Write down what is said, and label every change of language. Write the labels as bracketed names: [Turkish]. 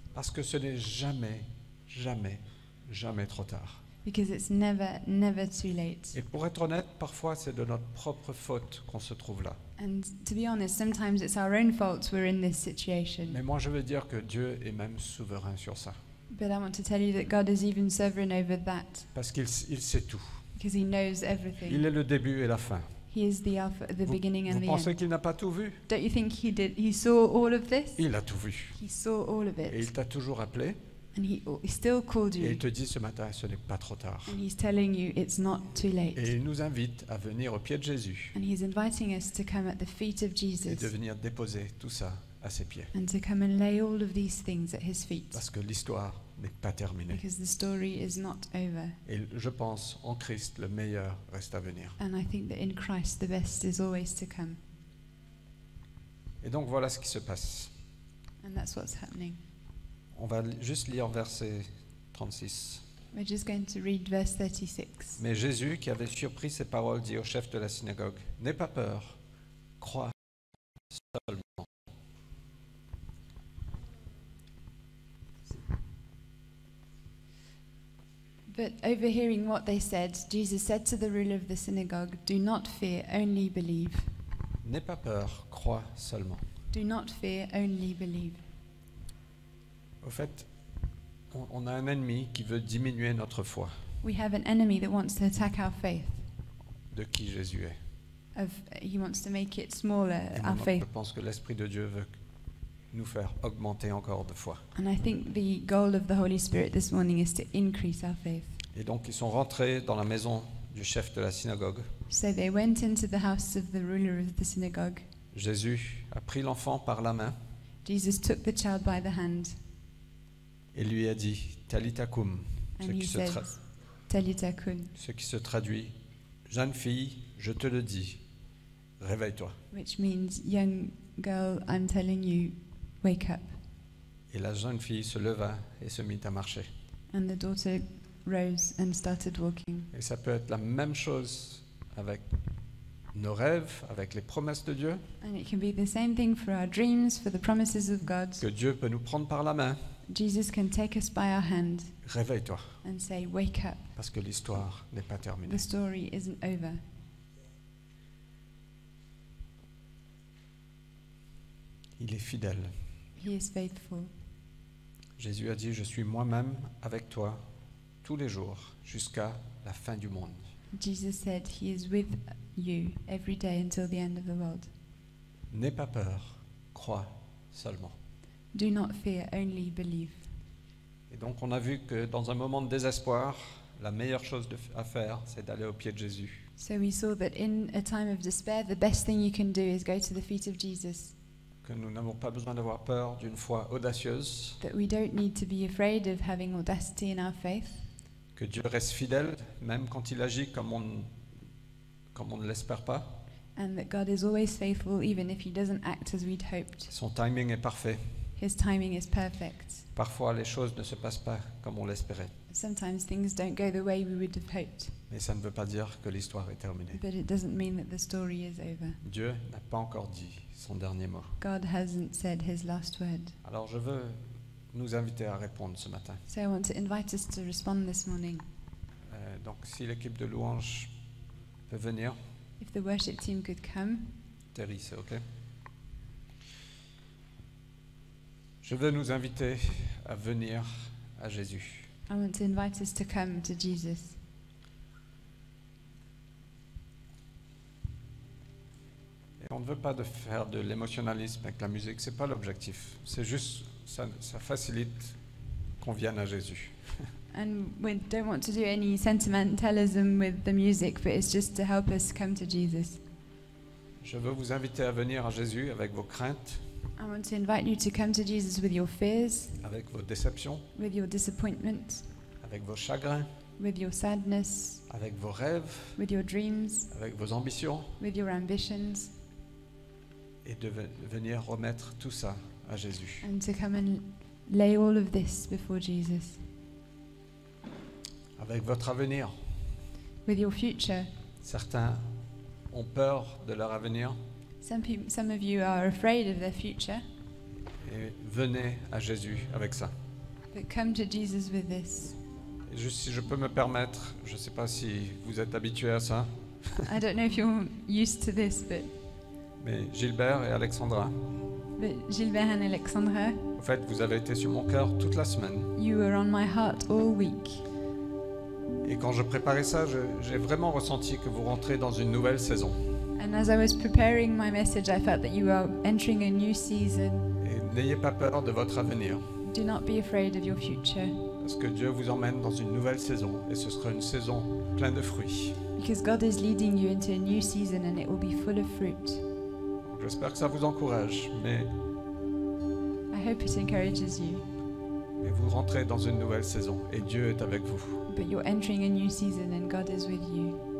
[French] Parce que ce n'est jamais, jamais, jamais trop tard. [English] Because it's never too late. [French] Et pour être honnête, parfois c'est de notre propre faute qu'on se trouve là. [English] And to be honest, sometimes it's our own fault we're in this situation. [French] Mais moi je veux dire que Dieu est même souverain sur ça. [English] But I want to tell you that God is even sovereign over that, [French] Parce qu'il sait tout. [English] because He knows everything. [French] Il est le début et la fin. [English] He is the Alpha, the beginning and [French] Vous [English] the [French] pensez [English] end. [French] qu'il n'a pas tout vu? [English] Don't you think He saw all of this? [French] Il a tout vu. [English] He saw all of [French] Et [English] it, [French] il t'a toujours appelé [English] and He still called [French] et [English] you, [French] il te dit ce matin, ce n'est pas trop tard. [English] and He's telling you it's not too late. [French] Et il nous invite à venir au pied de Jésus [English] And He's inviting us to come at the feet of [French] et [English] Jesus [French] de venir déposer tout ça à ses pieds. [English] and to come and lay all of these things at His feet, [French] Parce que l'histoire n'est pas terminée. [English] because the story is not over. [French] Et je pense, en Christ, le meilleur reste à venir. [English] And I think that in Christ the best is always to come. [French] Et donc voilà ce qui se passe. [English] And that's what's happening. [French] On va juste lire verset 36. [English] We're just going to read verse 36. [French] Mais Jésus, qui avait surpris ces paroles, dit au chef de la synagogue, « N'aie pas peur, crois seulement. » [English] But overhearing what they said, Jesus said to the ruler of the synagogue, "Do not fear, only believe." [French] N'aie pas peur, crois seulement. [English] Do not fear, only believe. [French] Au fait, on a un ennemi qui veut diminuer notre foi [English] We have an enemy that wants to attack our faith. [French] de qui Jésus est. [English] He wants to make it smaller, [French] Et [English] our [French] maintenant, je [English] faith. [French] pense que l'Esprit de Dieu veut nous faire augmenter encore de foi. [English] And I think the goal of the Holy Spirit this morning is to increase our faith. [French] Et donc ils sont rentrés dans la maison du chef de la synagogue. [English] So they went into the house of the ruler of the synagogue. [French] Jésus a pris l'enfant par la main [English] Jesus took the child by the hand [French] et lui a dit Talitha koum, ce [English] and he [French] qui, [English] said, Talitha kun, [French] ce qui se traduit jeune fille, je te le dis, réveille-toi. [English] which means, young girl, I'm telling you, wake up. [French] Et la jeune fille se leva et se mit à marcher. [English] And the daughter rose and started walking. [French] Et ça peut être la même chose avec nos rêves, avec les promesses de Dieu, [English] And it can be the same thing for our dreams, for the promises of God. [French] que Dieu peut nous prendre par la main. [English] Jesus can take us by our hand [French] Réveille-toi, [English] and say, wake up. [French] parce que l'histoire n'est pas terminée. [English] The story isn't over. [French] Il est fidèle. [English] He is faithful. [French] Jésus a dit, je suis moi-même avec toi tous les jours jusqu'à la fin du monde. [English] Jesus said he is with you every day until the end of the world. [French] N'aie pas peur, crois seulement. [English] Do not fear, only believe. [French] Et donc on a vu que dans un moment de désespoir, la meilleure chose à faire, c'est d'aller aux pieds de Jésus. [English] So we saw that in a time of despair, the best thing you can do is go to the feet of Jesus. [French] Que nous n'avons pas besoin d'avoir peur d'une foi audacieuse, [English] That we don't need to be afraid of having audacity in our faith. [French] que Dieu reste fidèle, même quand il agit comme on ne l'espère pas. [English] And that God is always faithful even if he doesn't act as we'd hoped. [French] Son timing est parfait. [English] His timing is perfect. [French] Parfois, les choses ne se passent pas comme on l'espérait. [English] Sometimes things don't go the way we would have hoped. [French] Mais ça ne veut pas dire que l'histoire est terminée. [English] But it doesn't mean that the story is over. [French] Dieu n'a pas encore dit son dernier mot. [English] God hasn't said his last word. [French] Alors je veux nous inviter à répondre ce matin. [English] So I want to invite us to respond this morning. [French] Donc si l'équipe de louange peut venir, [English] If the worship team could come. [French] Terry, c'est OK. Je veux nous inviter à venir à Jésus. [English] I want to invite us to come to Jesus. [French] Et on ne veut pas faire de l'émotionnalisme avec la musique, c'est pas l'objectif. C'est juste, ça facilite qu'on vienne à Jésus. [English] And we don't want to do any sentimentalism with the music, but it's just to help us come to Jesus. [French] Je veux vous inviter à venir à Jésus avec vos craintes, [English] I want to invite you to come to Jesus with your fears, [French] avec vos déceptions, [English] with your disappointment, [French] avec vos chagrins, [English] with your sadness, [French] avec vos rêves, [English] with your dreams, [French] avec vos ambitions, [English] with your ambitions, [French] et de venir remettre tout ça à Jésus. [English] and to come and lay all of this before Jesus. [French] Avec votre avenir. [English] With your future. [French] Certains ont peur de leur avenir. [English] Some of you are afraid of their future. [French] Et venez à Jésus avec ça. [English] But come to Jesus with this. [French] Et juste si je peux me permettre, je ne sais pas si vous êtes habitués à ça, [English] I don't know if you're used to this, [French] mais Gilbert et Alexandra, [English] but Gilbert and Alexandra, [French] en fait, vous avez été sur mon cœur toute la semaine. [English] you were on my heart all week. [French] Et quand je préparais ça, j'ai vraiment ressenti que vous rentrez dans une nouvelle saison. [English] And as I was preparing my message, I felt that you are entering a new season. [French] Et n'ayez pas peur de votre avenir, [English] Do not be afraid of your future, [French] parce que Dieu vous emmène dans une nouvelle saison, et ce sera une saison pleine de fruits. [English] because God is leading you into a new season and it will be full of fruit. [French] J'espère que ça vous encourage, mais [English] I hope it encourages you. [French] vous rentrez dans une nouvelle saison, et Dieu est avec vous. [English] But you're entering a new season and God is with you.